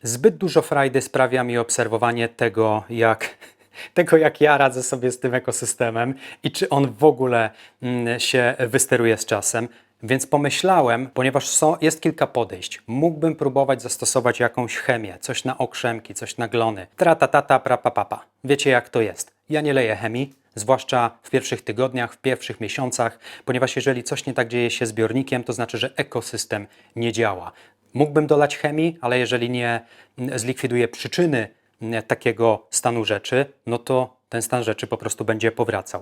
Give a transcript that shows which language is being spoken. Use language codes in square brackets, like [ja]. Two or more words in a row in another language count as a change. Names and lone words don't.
[pl] Zbyt dużo frajdy sprawia mi obserwowanie tego, jak ja radzę sobie z tym ekosystemem i czy on w ogóle się wysteruje z czasem. Więc pomyślałem, ponieważ jest kilka podejść, mógłbym próbować zastosować jakąś chemię, coś na okrzemki, coś na glony. Tra-ta-ta-ta, pra-pa-pa-pa. Wiecie, jak to jest. Ja nie leję chemii, zwłaszcza w pierwszych tygodniach, w pierwszych miesiącach, ponieważ jeżeli coś nie tak dzieje się z zbiornikiem, to znaczy, że ekosystem nie działa. Mógłbym dolać chemii, ale jeżeli nie zlikwiduję przyczyny takiego stanu rzeczy, no to ten stan rzeczy po prostu będzie powracał.